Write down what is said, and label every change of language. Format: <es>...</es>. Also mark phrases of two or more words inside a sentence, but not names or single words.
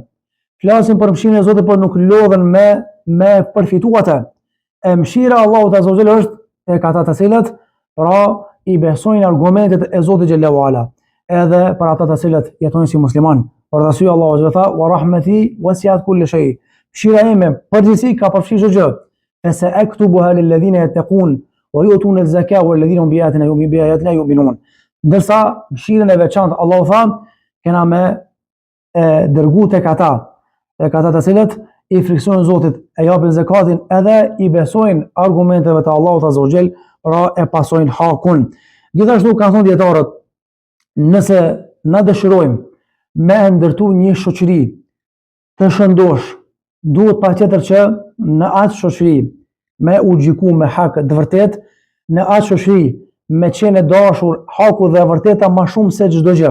<sq>Flasin për mëshirën e Zotit, por nuk lodhen me përfitu atë. E mëshira e Allahut</sq> <ar>عز وجل</ar> <sq>është tek ata të cilët pra i besojnë argumentet e Zotit</sq> <ar>جل وعلا,</ar> <sq>edhe për ata të cilët jetojnë si musliman. Por arsye</sq> <ar>Allahu عز وجل, "ورحمتي وسعت كل شيء."</ar> <sq>Mëshira ime përgjithësi ka përfshirë çdo gjë.</sq> <ar>فاكتبها للذين يتقون ويؤتون الزكاة والذين هم بآياتنا يؤمنون.</ar> <sq>Ndërsa mëshirën e veçantë Allahu tha, kena me dërgu tek ata të cilët i friksojnë Zotit, e japin zakatin edhe i besojnë argumenteve të Allahut</sq> <ar>عز وجل,</ar> <sq>pra e pasojnë hakun. Gjithashtu kanë thonë dietarët, nëse na dëshirojmë me ndërtu një shoqëri të shëndosh, duhet patjetër që në atë shoqëri me u gjiku me hak të vërtet, në atë shoqëri me qenë dashur haku dhe e vërteta më shumë se çdo gjë.</sq>